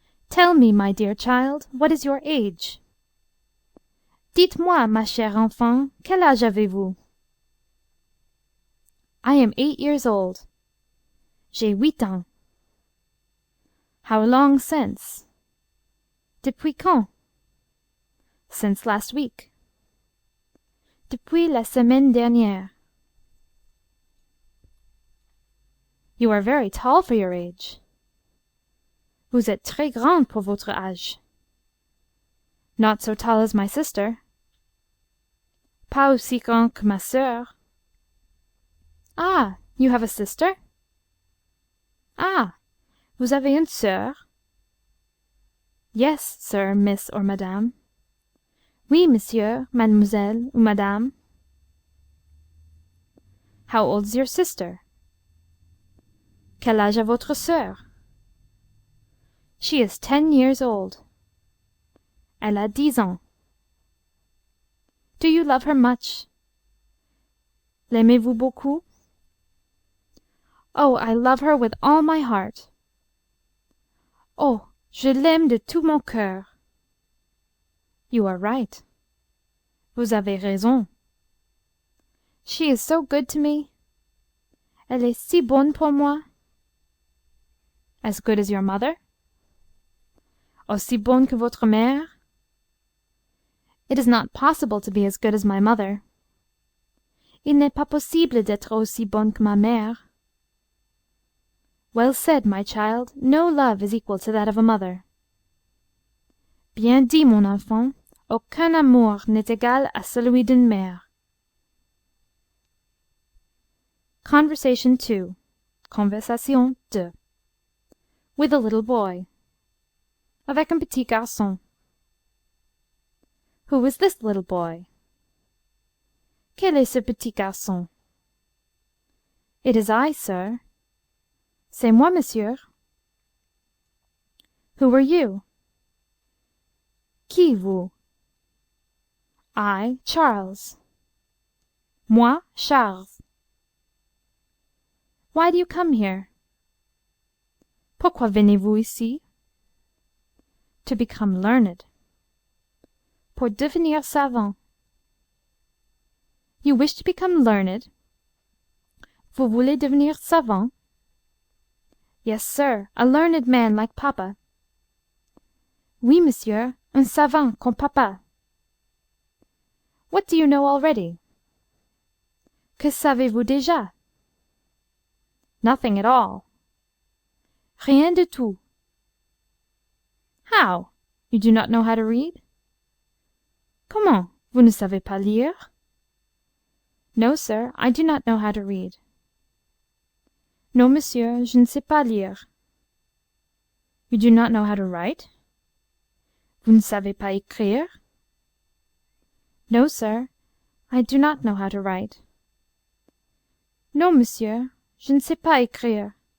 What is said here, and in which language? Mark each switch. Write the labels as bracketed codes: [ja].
[en] Tell me, my dear child, what is your age? [fr] Dites-moi, ma chère enfant, quel âge avez-vous? [en] I am 8 years old. [fr] J'ai 8 ans. [en] How long since? [fr] Depuis quand? [en] Since last week. [fr] Depuis la semaine dernière. [en] You are very tall for your age. [fr] Vous êtes très grande pour votre âge. [en] Not so tall as my sister. [fr] Pas aussi grand que ma sœur. [en] Ah, you have a sister? [fr] Ah, vous avez une sœur? [en] Yes, sir, miss, or madame. [fr] Oui, monsieur, mademoiselle, ou madame. [en] How old is your sister? [fr] Quel âge a votre sœur? [en] She is 10 years old. [fr] Elle a 10 ans. [en] Do you love her much? [fr] L'aimez-vous beaucoup? [en] Oh, I love her with all my heart. [fr] Oh, je l'aime de tout mon cœur. [en] You are right. [fr] Vous avez raison. [en] She is so good to me. [fr] Elle est si bonne pour moi. [en] As good as your mother? [fr] Aussi bonne que votre mère? [en] It is not possible to be as good as my mother. [fr] Il n'est pas possible d'être aussi bonne que ma mère. [en] Well said, my child. No love is equal to that of a mother. [fr] Bien dit, mon enfant. Aucun amour n'est égal à celui d'une mère. [en] Conversation 2. Conversation 2. With a little boy. [fr] Avec un petit garçon. [en] Who is this little boy? [fr] Quel est ce petit garçon? [en] It is I, sir. [fr] C'est moi, monsieur. [en] Who are you? [fr] Qui vous? [en] I, Charles. [fr] Moi, Charles. [en] Why do you come here? [fr] Pourquoi venez-vous ici? [en] To become learned. [fr] Pour devenir savant. [en] You wish to become learned? [fr] Vous voulez devenir savant? [en] Yes, sir, a learned man like papa. [fr] Oui, monsieur, un savant comme papa. [en] What do you know already? [fr] Que savez-vous déjà? [en] Nothing at all. [fr] Rien du tout. [en] How? You do not know how to read? [fr] Comment? Vous ne savez pas lire? [en] No, sir, I do not know how to read. [fr] Non, monsieur, je ne sais pas lire. [en] You do not know how to write? [fr] Vous ne savez pas écrire? [en] No, sir, I do not know how to write. [fr] Non, monsieur, je ne sais pas écrire.